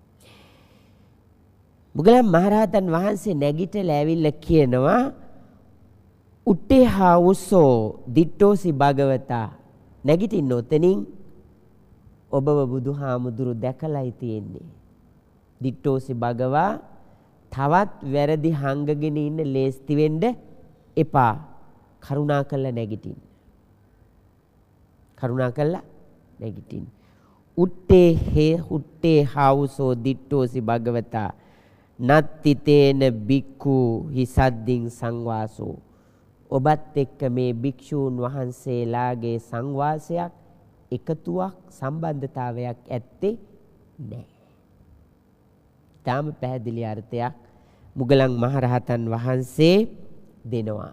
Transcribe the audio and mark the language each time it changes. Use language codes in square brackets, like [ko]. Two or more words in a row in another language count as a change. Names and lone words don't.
[si] මුගලන් මහරහතන් වහන්සේ නැගිටලා ඇවිල්ලා කියනවා [pi] උට්ටේහා උසෝ දිට්ඨෝසි භගවතා, [si] නැගිටින්න ඔතනින් ඔබව බුදුහාමුදුරු දැකලායි තියෙන්නේ. [pi] දිට්ඨෝසි භගවා, [si] තවත් වැරදි හංගගෙන ඉන්න ලේස්ති වෙන්න එපා. කරුණාකරලා නැගිටින්න. [pi] උට්ටේ හාවුසෝ දිට්ඨෝසි භගවතා නත්තිතේන බික්ඛු හිසද්දින් සංවාසෝ. [si] ඔබත් එක්ක මේ භික්ෂූන් වහන්සේලාගේ සංවාසයක්, එකතුවක්, සම්බන්ධතාවයක් ඇත්තේ නැහැ. තාම පැහැදිලි අර්ථයක් මුගලන් මහරහතන් වහන්සේ දෙනවා.